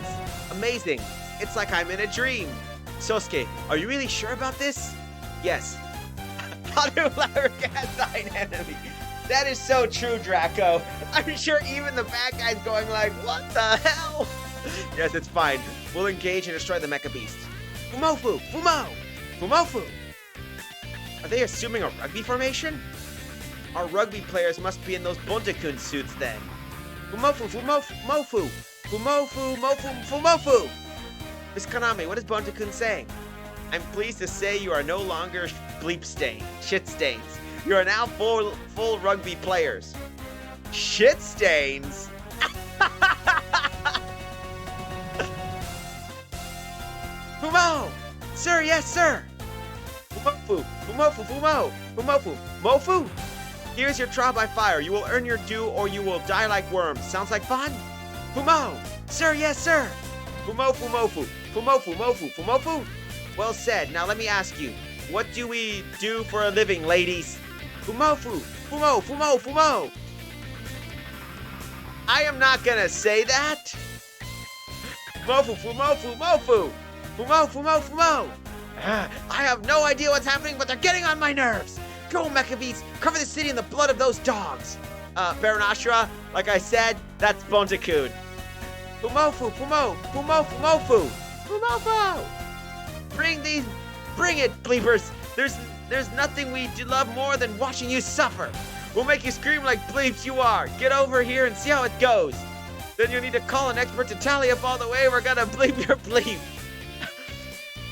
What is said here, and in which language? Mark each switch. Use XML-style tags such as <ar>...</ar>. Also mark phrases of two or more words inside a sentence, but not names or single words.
<en>Amazing. It's like I'm in a dream. Sosuke, are you really sure about this? Yes. Haru-Larigazine enemy. That is so true, Draco. I'm sure even the bad guy's going like, what the hell? Yes, it's fine. We'll engage and destroy the Mecha Beasts. Fumofu! Fumo! Fumofu! Are they assuming a rugby formation? Our rugby players must be in those Bonta-kun suits then. Fumofu! Fumofu! Mofu! Fumofu! Mofu! Fumofu! Miss Kaname, what is Bonta-kun saying? I'm pleased to say you are no longer shit stains. You are now full rugby players. Shit stains? Fumo! Sir, yes, sir! Fumofu! Fumofu! Fumo! Fumofu! Mofu! Here's your trial by fire. You will earn your due or you will die like worms. Sounds like fun? Fumo! Sir, yes, sir! Fumofu! Mofu! Fumofu! Mofu! Fumofu! Well said. Now let me ask you, what do we do for a living, ladies? Fumofu! Fumo! Fumo! Fumo! I am not gonna say that! Fumofu! Fumofu! Mofu! Fumo! Fumo! Fumo! I have no idea what's happening, but they're getting on my nerves! Go, Mecha Beasts! Cover the city in the blood of those dogs! Baron Ashura, like I said, that's Bonta-kun. Fumofu! Fumo! Fumo! Fumofu! Fumofu! Bring it, bleepers! There's nothing we love more than watching you suffer. We'll make you scream like bleeps you are. Get over here and see how it goes. Then you'll need to call an expert to tally up all the way we're gonna bleep your bleep.</en>